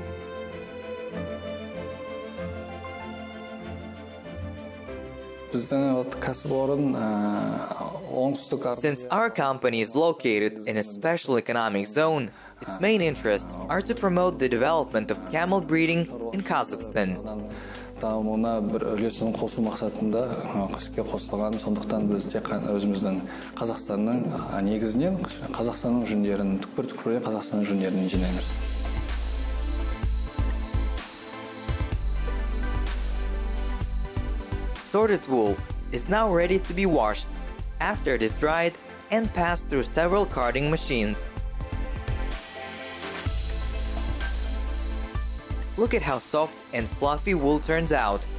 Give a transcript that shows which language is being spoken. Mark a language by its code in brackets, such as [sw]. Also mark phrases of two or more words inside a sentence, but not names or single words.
[en] Since our company is located in a special economic zone, its main interests are to promote the development of camel breeding in Kazakhstan. [kk] Дамуына бір үлесін қосу мақсатында іске қосылған, сондықтан біз тек өзіміздің Қазақстанның негізінен Қазақстанның жүндерін, түкпір-түкпірден Қазақстанның жүндерін жинаймыз. [en] Sorted wool is now ready to be washed after it is dried and passed through several carding machines. Look at how soft and fluffy wool turns out.